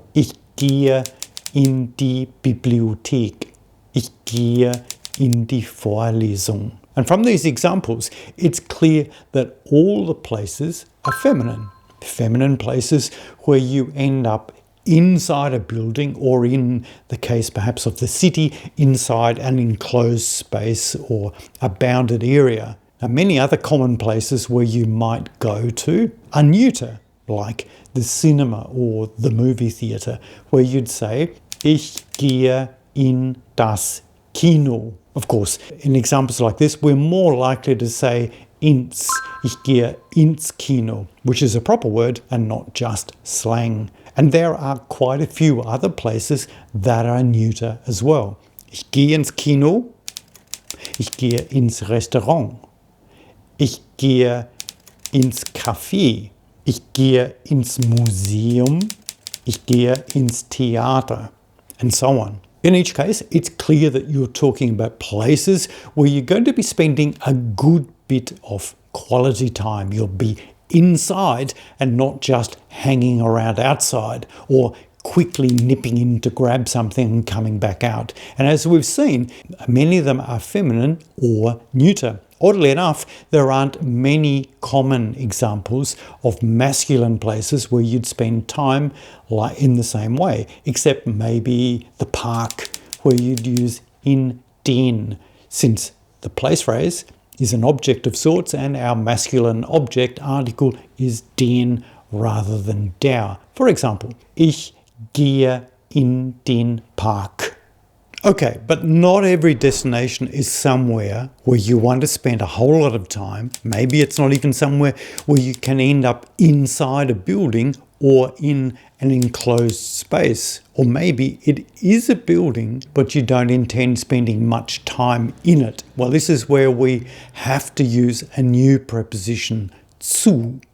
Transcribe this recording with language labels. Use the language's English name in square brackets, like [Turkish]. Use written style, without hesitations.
[German] Ich gehe in die Bibliothek. Ich gehe in die Vorlesung. [English] And from these examples, it's clear that all the places are feminine. Feminine places where you end up inside a building or, in the case perhaps of the city, inside an enclosed space or a bounded area. Now, many other common places where you might go to are neuter, like the cinema or the movie theatre, where you'd say, [German] ich gehe in das Kino. [English] Of course, in examples like this, we're more likely to say ins. [German] Ich gehe ins Kino, [English] which is a proper word and not just slang. And there are quite a few other places that are neuter as well. [German] Ich gehe ins Kino. Ich gehe ins Restaurant. Ich gehe ins Café. Ich gehe ins Museum. Ich gehe ins Theater. [English] And so on. In each case, it's clear that you're talking about places where you're going to be spending a good bit of quality time. You'll be inside and not just hanging around outside or quickly nipping in to grab something and coming back out. And as we've seen, many of them are feminine or neuter. Oddly enough, there aren't many common examples of masculine places where you'd spend time in the same way, except maybe the park where you'd use in den, since the place phrase is an object of sorts and our masculine object article is den rather than der. For example, [German] ich gehe in den Park. [English] Okay, but not every destination is somewhere where you want to spend a whole lot of time. Maybe it's not even somewhere where you can end up inside a building or in an enclosed space. Or maybe it is a building, but you don't intend spending much time in it. Well, this is where we have to use a new preposition, zu.